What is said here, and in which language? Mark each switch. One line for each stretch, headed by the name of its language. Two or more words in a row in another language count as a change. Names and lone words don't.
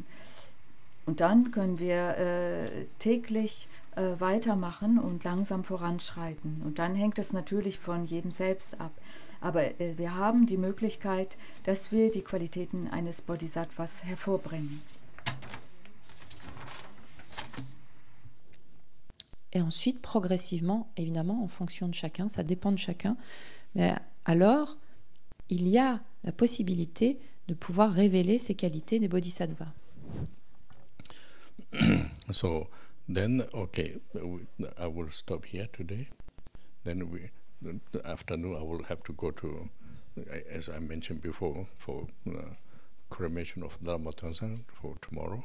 German: Und dann können wir täglich weitermachen und langsam voranschreiten. Und dann hängt es natürlich von jedem selbst ab. Aber wir haben die Möglichkeit, dass wir die Qualitäten eines Bodhisattvas hervorbringen.
French: Et ensuite, progressivement, évidemment, en fonction de chacun, ça dépend de chacun, mais alors, il y a la possibilité de pouvoir révéler ces qualités des bodhisattvas.
English: So then, okay, I will stop here today. Then afternoon I will have to go to, as I mentioned before, for cremation of Dharma Tonsang for tomorrow.